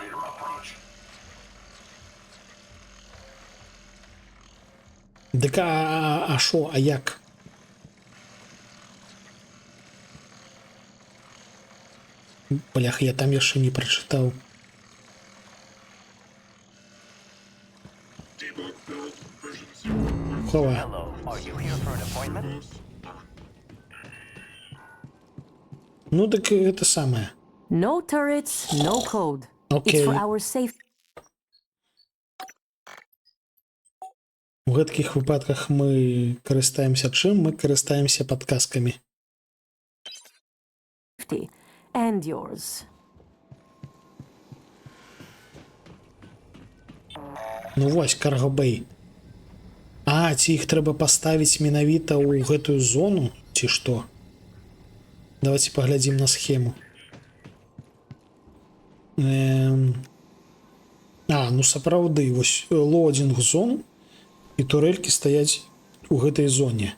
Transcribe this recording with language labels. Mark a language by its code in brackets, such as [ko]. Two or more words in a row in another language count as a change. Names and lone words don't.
[be] Дык а шо, а як? Бляха, я там яшчэ не прачытаў. Хова. [en] Hello, are you here for an appointment? [be] Ну так гэта самае. [en] No turrets, no code. [be] Окей. [en] It's for our safety. [be] У гэткіх выпадках мы карыстаемся чым? Мы карыстаемся падказкамі. [en] And yours. [be] Ну вось, каргобэй. А, ці іх трэба паставіць менавіта ў гэтую зону, ці што? Давайте паглядзім на схему. Ну сапраўды, вось [en] loading zone [be] і турелькі стаяць у гэтай зоне.